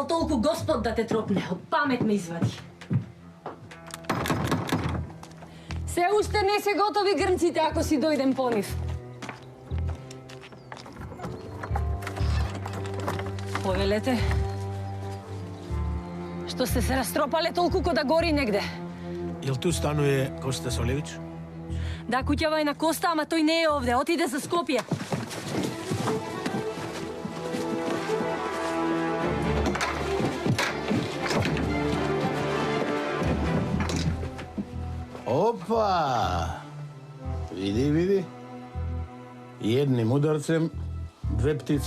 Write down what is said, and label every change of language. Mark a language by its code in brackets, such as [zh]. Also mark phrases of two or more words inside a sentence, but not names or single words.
[mk] толку Господ да те тропне, од памет ме извади. Се уште не се готови грнците ако си дојдем по нив. Повелете. Што сте се растропале толку ко да гори негде? [sr] Jel tu stanuje Kosta Soljević? [mk] Да, куќава е на Коста, ама тој не е овде. Отиде за Скопје. [sr] Opa! Vidi, vidi. Jednim udarcem, dve ptice.